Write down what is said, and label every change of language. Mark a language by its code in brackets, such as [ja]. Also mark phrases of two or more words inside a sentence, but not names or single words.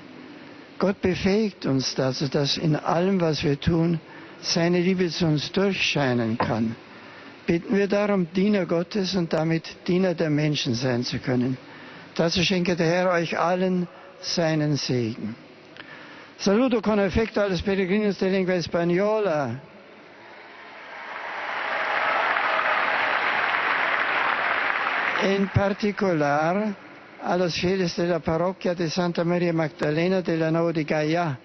[de] Gott befähigt uns dazu, dass in allem, was wir tun, seine Liebe zu uns durchscheinen kann. Bitten wir darum, Diener Gottes und damit Diener der Menschen sein zu können. Dazu schenke der Herr euch allen seinen Segen. [it] Saluto con affetto [es] a los peregrinos de lengua española. En particular a los fieles de la parroquia de Santa María Magdalena de la Nau de Gaya.